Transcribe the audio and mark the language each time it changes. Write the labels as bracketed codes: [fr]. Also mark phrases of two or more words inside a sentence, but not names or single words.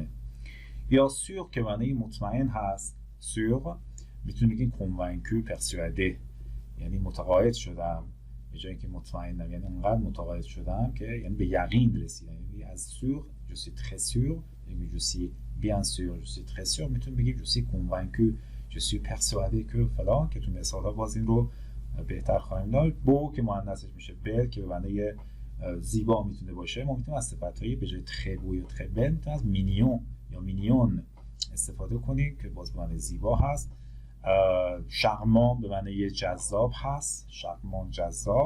[fa] یا سور که معنی مطمئن هست، سور میتونید بگین [fr] convaincu, persuadé, [fa] یعنی متقاعد شدم، به جای اینکه مطمئنم یعنی اونقدر متقاعد شدم که یعنی به یقین رسیدم. یعنی از [fr] sûr je suis très sûr, یعنی je suis bien sûr, je suis très sûr، [fa] میتونیم بگیم [fr] je suis convaincu، je suis persuadé que [fa] فلان، که تو مثال‌ها باز این رو بهتر خواهیم داشت. بو که مؤنثش میشه بل، که به معنی زیبا میتونه باشه. ما میتونیم از صفت‌های به جای [fr] très beau [fa] یا [fr] très belle [fa] میتونیم از مینیون یا مینیون استفاده کنیم که باز به معنی زیبا هست. شارمان به معنی جذاب هست، شارمان جذاب.